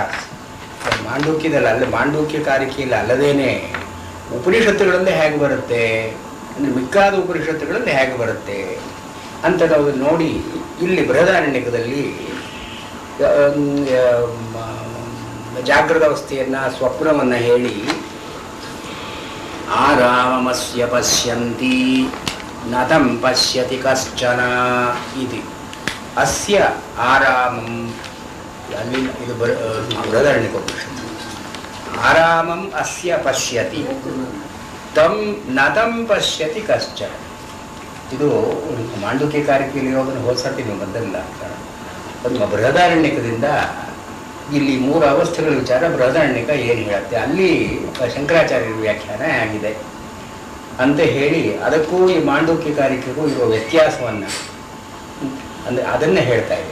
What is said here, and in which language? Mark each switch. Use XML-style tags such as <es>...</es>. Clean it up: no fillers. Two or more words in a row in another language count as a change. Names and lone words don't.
<kn>ಮಾಂಡೂಕ್ಯದಲ್ಲಿ ಮಾಂಡೂಕ್ಯ ಕಾರಿಕೆಯಲ್ಲಿ ಅಲ್ಲದೇನೆ ಉಪನಿಷತ್ತುಗಳಲ್ಲೇ ಹೇಗೆ ಬರುತ್ತೆ ಅಂದರೆ ಮಿಕ್ಕಾದ ಉಪನಿಷತ್ತುಗಳಲ್ಲಿ ಹೇಗೆ ಬರುತ್ತೆ ಅಂತ ನಾವು ನೋಡಿ ಇಲ್ಲಿ ಬೃಹದಾರಣ್ಯಕದಲ್ಲಿ ಜಾಗೃತ ಅವಸ್ಥೆಯನ್ನು ಸ್ವಪ್ನವನ್ನು ಹೇಳಿ</kn> <sa>ಆರಾಮಸ್ಯ ಪಶ್ಯಂತಿ ನತಂ ಪಶ್ಯತಿ ಕಶ್ಚನ ಇತಿ ಅಸ್ಯ ಆರಾಮಂ</sa> <kn>ಅಲ್ಲಿ ಇದು ಬೃಹದಾರಣ್ಯಕ ಉಪನಿಷತ್ತು.</kn> <sa>ಆರಾಮಂ ಅಸ್ಯ ಪಶ್ಯತಿ ತಂ ನತಂ ಪಶ್ಯತಿ ಕಶ್ಚನ.</sa> <kn>ಇದು ಮಾಂಡೂಕ್ಯ ಕಾರಿಕೆಯಲ್ಲಿರೋದನ್ನು ಹೋಲ್ಸರ್ತಿ ನೀವು ಬಂದಿಲ್ಲ. ಒಂದು ಬೃಹದಾರಣ್ಯಕದಿಂದ ಇಲ್ಲಿ 3 ಅವಸ್ಥೆಗಳ ವಿಚಾರ ಬೃಹದಾರಣ್ಯಕ ಏನು ಹೇಳುತ್ತೆ, ಅಲ್ಲಿ ಶಂಕರಾಚಾರ್ಯರ ವ್ಯಾಖ್ಯಾನ ಆಗಿದೆ ಅಂತ ಹೇಳಿ ಅದಕ್ಕೂ ಈ ಮಾಂಡೂಕ್ಯ ಕಾರಿಕೆಗೂ ಇರುವ ವ್ಯತ್ಯಾಸವನ್ನು ಅಂದರೆ ಅದನ್ನೇ ಹೇಳ್ತಾ ಇದ್ದೀವಿ.</kn>